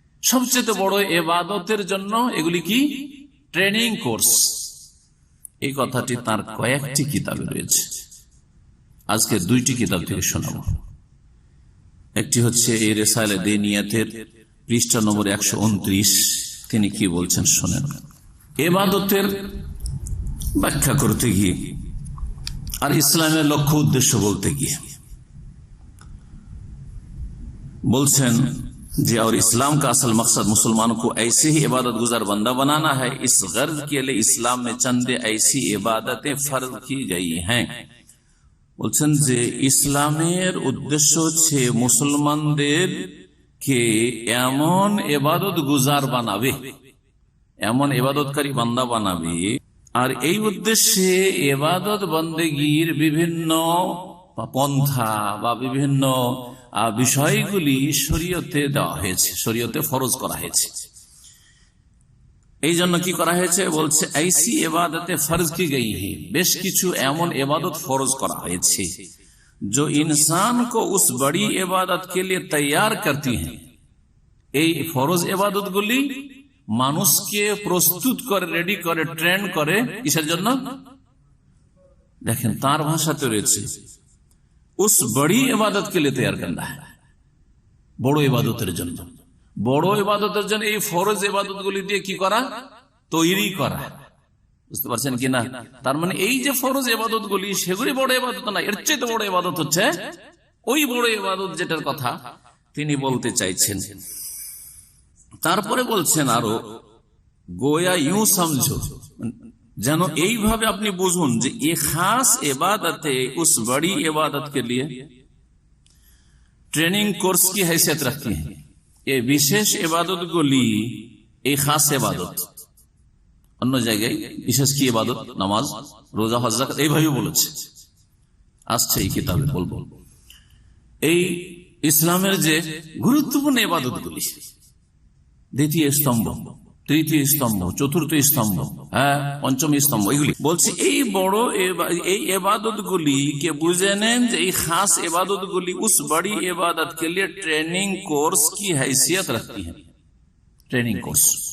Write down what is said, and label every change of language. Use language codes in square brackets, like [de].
[bn] সবচেয়ে বড় ইবাদতের জন্য এগুলি কি? Training course. এই কথাটি তার কয়েকটি কিতাবে রয়েছে, আজকে দুইটি কিতাব থেকে শোনাবো। একটি হচ্ছে এই রিসালে দীনিয়াতের পৃষ্ঠা নম্বর 129। তিনি কি বলছেন শোনেন। ইবাদতের ব্যাখ্যা করতে গিয়ে আর ইসলামের লক্ষ্য উদ্দেশ্য বলতে গিয়ে [hi] बोलছেন जी, और इस्लाम का असल मकसद मुसलमानों को ऐसे ही इबादत गुजार बंदा बनाना है। इस गर्ज के लिए इस्लाम में चंद ऐसी इबादतें फर्ज की गई हैं। [bn] বলছেন যে ইসলামের উদ্দেশ্য হচ্ছে মুসলমানদের কে এমন ইবাদত গুজার বানাবে, এমন ইবাদতকারী বান্দা বানাবে। আর এই উদ্দেশ্যে ইবাদত বন্দেগীর বিভিন্ন পন্থা বা বিভিন্ন বিষয়গুলি শরীয়তে দেওয়া হয়েছে, শরীয়তে ফরজ করা হয়েছে। এই জন্য কি করা হয়েছে? [hi] বলছে ऐसी इबादतें फर्ज की गई है, [bn] বেশ কিছু এমন ইবাদত ফরজ করা হয়েছে [hi] जो इंसान को उस बड़ी इबादत के लिए तैयार करती हैं। [bn] এই ফরজ ইবাদতগুলি মানুষকে প্রস্তুত করে, রেডি করে, ট্রেন করে কিসের জন্য? দেখেন তার ভাষাতে রয়েছে [hi] उस बड़ी इबादत के लिए तैयार करना है, [bn] বড় ইবাদতের জন্য। বড় ইবাদতের জন্য এই ফরজ ইবাদতগুলি দিয়ে কি করা? তৈরি করা। বুঝতে পারছেন কিনা? তার মানে এই যে ফরজ ইবাদতগুলি সেগুলি বড় ইবাদত না, এর চেয়ে বড় ইবাদত হচ্ছে ওই বড় ইবাদত যেটার কথা তিনি বলতে চাইছেন। তারপরে বলছেন আরো, গোয়া ইউ সমঝো, যেন এইভাবে আপনি বুঝুন যে [hi] ये खास इबादत उस बड़ी इबादत के लिए ट्रेनिंग कोर्स की हैसियत रखती हैं। ये विशेष इबादत गुली [bn] এই খাস ইবাদত, অন্য জায়গায় বিশেষ কি ইবাদত, নামাজ, রোজা, হজ, যাকাত, এইভাবে বলেছে, আসছে এই কিতাবে বলবো। এই ইসলামের যে গুরুত্বপূর্ণ ইবাদত গুলি, দ্বিতীয় স্তম্ভ, তৃতীয় স্তম্ভ, চতুর্থ স্তম্ভ, পঞ্চম স্তম্ভ, এগুলি বলছে এই বড় এই ইবাদত গুলি কে বুঝে নেন যে এই খাস ইবাদত গুলি উস বড়ি ইবাদত [hi] के लिए ट्रेनिंग कोर्स की हैसियत रखती है। [bn] Training course.